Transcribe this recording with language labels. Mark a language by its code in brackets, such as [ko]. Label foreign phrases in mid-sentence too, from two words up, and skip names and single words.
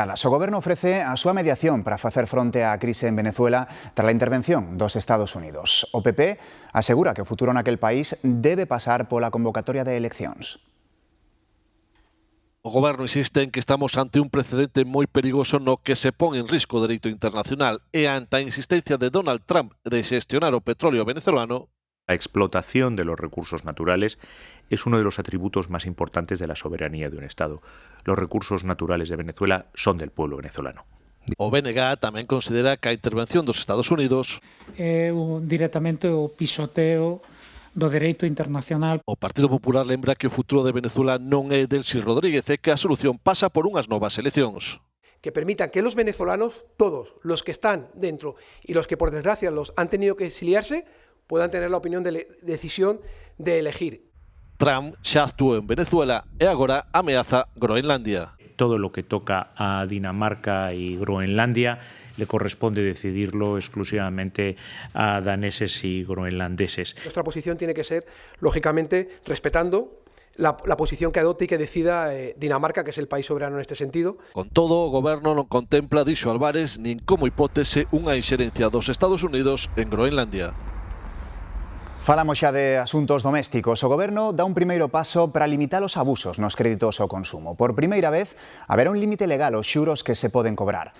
[gl] O goberno ofrece a súa mediación para facer fronte á crise en Venezuela tras a intervención dos Estados Unidos. O PP asegura que o futuro naquel país debe pasar pola convocatoria de eleccións. O goberno insiste en que estamos ante un precedente moi perigoso no que se pon en risco o dereito internacional e ante a insistencia de Donald Trump de xestionar o petróleo venezolano. [es] La explotación de los recursos naturales es uno de los atributos más importantes de la soberanía de un Estado. Los recursos naturales de Venezuela son del pueblo venezolano. [gl] O BNG tamén considera que a intervención dos Estados Unidos é directamente o pisoteo do dereito internacional. O Partido Popular lembra que o futuro de Venezuela non é Delcy Rodríguez e que a solución pasa por unhas novas eleccións. [es] Que permitan que los venezolanos, todos los que están dentro y los que por desgracia los han tenido que exiliarse, puedan tener la opinión de decisión de elegir. [gl] Trump xa actuou en Venezuela e agora ameaza Groenlandia. [es] Todo lo que toca a Dinamarca y Groenlandia le corresponde decidirlo exclusivamente a daneses y groenlandeses. Nuestra posición tiene que ser, lógicamente, respetando la posición que adopte y que decida Dinamarca, que es el país soberano en este sentido. [gl] Con todo, o Goberno non contempla, dixo Álvarez, nin como hipótese unha inxerencia dos Estados Unidos en Groenlandia. Falamos xa de asuntos domésticos. O Goberno dá un primeiro paso para limitar os abusos nos créditos ao consumo. Por primeira vez, haberá un límite legal aos xuros que se poden cobrar.